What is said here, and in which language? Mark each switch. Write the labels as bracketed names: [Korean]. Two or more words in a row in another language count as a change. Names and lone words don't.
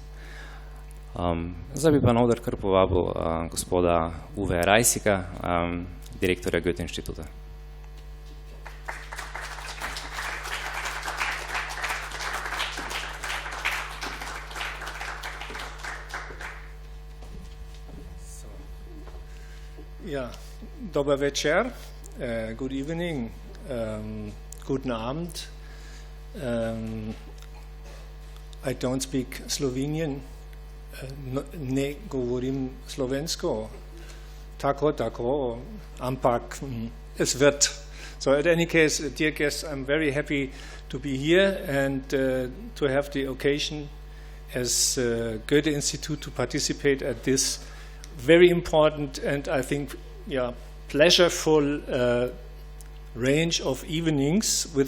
[Slovenian] Zdaj bi pa na oder kar povabil gospoda Uwe Reisika, direktorja Goethe-inštituta. Ja, dober večer, [English] good evening, [German] guten Abend. [English] I don't speak Slovenian, [Slovenian] ne govorim slovensko, tako, ampak [German] es wird. [English] So at any case, dear guests, I'm very happy to be here and to have the occasion as Goethe Institute to participate at this very important and I think pleasureful range of evenings with